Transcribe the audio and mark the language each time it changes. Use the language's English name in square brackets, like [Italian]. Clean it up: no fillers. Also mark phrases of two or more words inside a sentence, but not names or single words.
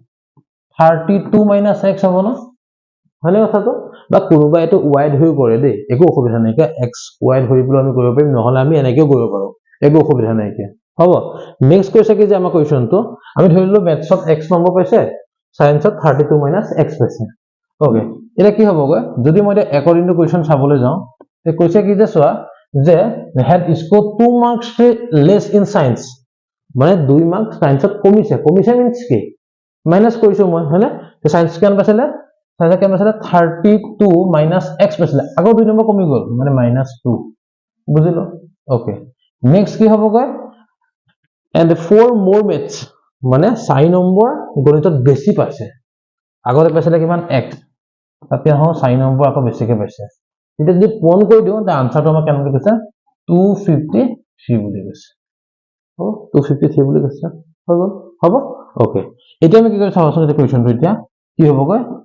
[Assamese] 32 - x হ'ব না হয়নে কথাটো বা কোনোবা এটো y ধৰি কৰে দেই একো অসুবিধা নাই কে x y ধৰি পেলাই আমি কৰিব পাৰিম নহলে আমি এনেকেও কৰিব পাৰো একো অসুবিধা নাই কি হ'ব নেক্সট কৈছে কি যে আমাৰ কোৱেশ্চনটো আমি ধৰিলো মেথছত x নম্বৰ পাইছে সাইন্সত 32 - x পাইছে ওকে এটা কি হ'ব গৈ যদি মই এটা [English] according to question [Assamese] চাবলৈ যাওঁ তে কৈছে কি যে চোৱা যে [English] had scored 2 marks less in science [Assamese] মানে 2 মাৰ্ক সাইন্সত কমিছে মিন্স কি মাইনাস কৰিছো মই হয়নে তে সাইন্স কেন পাইছিলে সাইন্স কেন পাইছিলে 32 - x পাইছিলে আকৌ 2 নম্বৰ কমি গল মানে -2 বুজিলো ওকে নেক্সট কি হ'ব গৈ [English] and 4 more maths [Assamese] মানে 4 নম্বৰ গণিতত বেছি পাইছে আগতে পাইছিলে কিমান x তাতে হ 4 নম্বৰ আকৌ বেছিকে পাইছে এটা যদি পূৰণ কৰি দিও তা আনসাৰটো আমাৰ কেনেকৈ কৈছে 253 বুলি কৈছে ও 253 বুলি কৈছে হ'ব ওকে এতিয়া আমি কি কৰি চাওঁচোন এটা কোৱেশ্চনটো এতিয়া কি হ'ব গৈ